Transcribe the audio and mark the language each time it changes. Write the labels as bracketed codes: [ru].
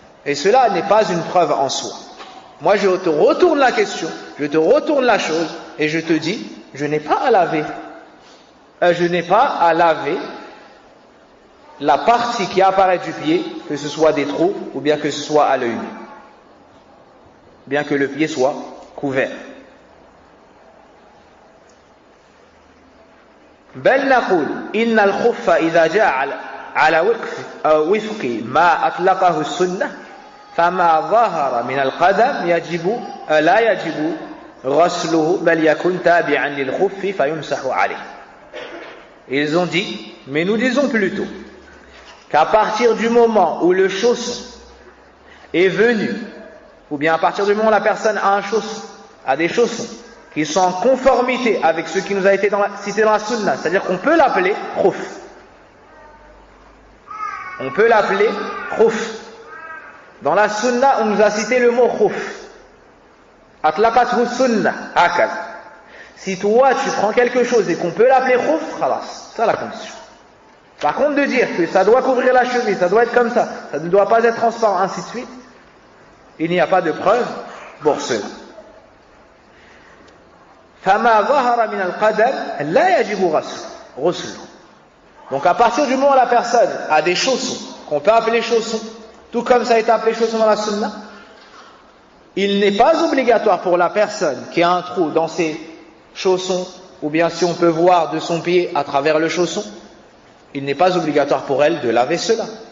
[fr] Et cela n'est pas une preuve en soi. Moi je te retourne la question, je te retourne la chose et je te dis, je n'ai pas à laver la partie qui apparaît du pied, que ce soit des trous ou bien que ce soit à l'œil nu, bien que le pied soit couvert. [ar] بل نقول إن الخف إذا جاء على وفق ما أطلقه السنة فما ظهر من القدم لا يجب غسله بل يكون تابعا للخف فيمسح عليه. [fr] Ils ont dit, mais nous disons plutôt qu'à partir du moment où le chausson est venu, ou bien à partir du moment où la personne a un chausson, a des chaussons qui sont en conformité avec ce qui nous a été cité dans la sunna, c'est-à-dire qu'on peut l'appeler khuf. On peut l'appeler khuf. Dans la sunna, on nous a cité le mot khuf. [ar] Atlaqathu sunna, akal. [fr] Si toi tu prends quelque chose et qu'on peut l'appeler khuf, khalas, c'est la condition. Par contre, de dire que ça doit couvrir la cheville, ça doit être comme ça ne doit pas être transparent, ainsi de suite, il n'y a pas de preuve pour cela. [ar] فما ظهر من القدم لا يجب غسله. [fr] Donc à partir du moment où la personne a des chaussons qu'on peut appeler chaussons, tout comme ça a été appelé chaussons dans la sunna, il n'est pas obligatoire pour la personne qui a un trou dans ses chaussons, ou bien si on peut voir de son pied à travers le chausson, il n'est pas obligatoire pour elle de laver cela.